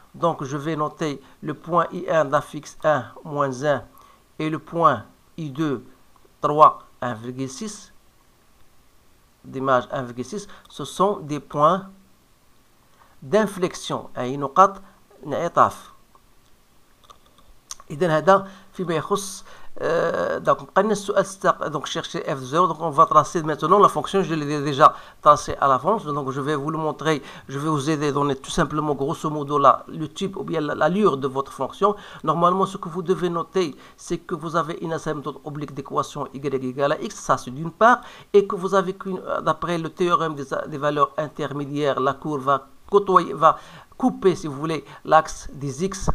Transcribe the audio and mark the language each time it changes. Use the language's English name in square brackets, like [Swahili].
[French] Donc, je vais noter le point I1 d'affixe 1, moins 1, et le point I2, 3, 1,6. D'image 1,6. Ce sont des points d'inflexion. [Arabic] أي نقاط انعطاف. إذا هذا فيما يخص donc بقى لنا السؤال donc [French] chercher f0. Donc on va tracer maintenant la fonction, je l'ai déjà tracé à l'avance, donc je vais vous le montrer, je vais vous aider à donner tout simplement grosso modo le type ou bien l'allure de votre fonction. Normalement ce que vous devez noter, c'est que vous avez une asymptote oblique d'équation y égale à x, ça c'est d'une part, et que vous avez d'après le théorème des valeurs intermédiaires, la courbe va couper, si vous voulez, l'axe des x.